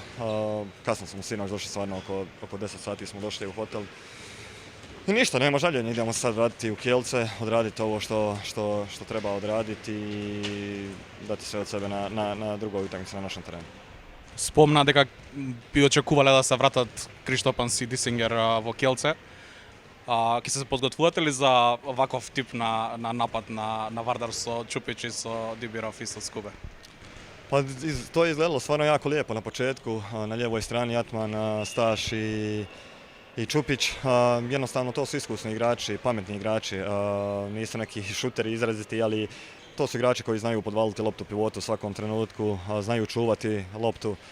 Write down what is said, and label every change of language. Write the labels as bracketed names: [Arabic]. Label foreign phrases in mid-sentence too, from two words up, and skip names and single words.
[Croatian] Kasno smo sinoć došli, stvarno oko 10 sati smo došli u hotel. I ništa, nema žaljenja, idemo sad vratiti u Kielce, odraditi ovo što treba odraditi i dati sve od sebe na drugoj utakmici na našem terenu. [Macedonian] Спомна дека би очекувале да се вратат Криштопанс и Дисингер во Kielce. Ќе се подготвувате ли за ваков тип на напад на Вардар со Чупич и со Дибиров и со Скубе? [Croatian] Pa to je izgledalo stvarno jako lijepo na početku, na lijevoj strani Atman, Staš i Čupić. Jednostavno to su iskusni igrači, pametni igrači, nisu neki šuteri izraziti, ali to su igrači koji znaju podvaliti loptu pivotu u svakom trenutku, znaju čuvati loptu.